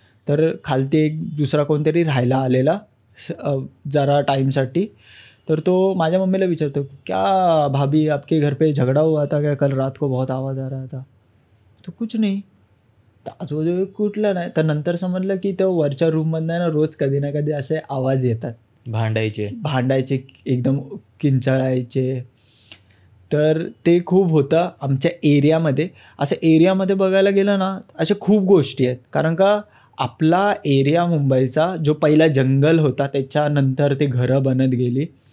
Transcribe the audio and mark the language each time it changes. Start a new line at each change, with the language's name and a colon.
Marathi: तर खालती एक दुसरा कोणतरी राहायला आलेला जरा टाईमसाठी. तर तो माझ्या मम्मीला विचारतो,
Hindi: क्या भाभी आपके घर पे झगड़ा हुआ था क्या, कल रात को बहुत आवाज़ आ रहा था. तो कुछ नहीं,
Marathi: तर आजूबाजू कुठलं नाही. तर नंतर समजलं की तो वरच्या रूममधनं ना रोज कधी ना कधी असे आवाज येतात, भांडायचे एकदम किंचाळायचे. तर ते खूप होतं आमच्या एरियामध्ये. असं एरियामध्ये बघायला गेलं ना अशा खूप गोष्टी आहेत, कारण का आपला एरिया मुंबईचा जो पहिला जंगल होता त्याच्यानंतर ते घरं बनत गेली.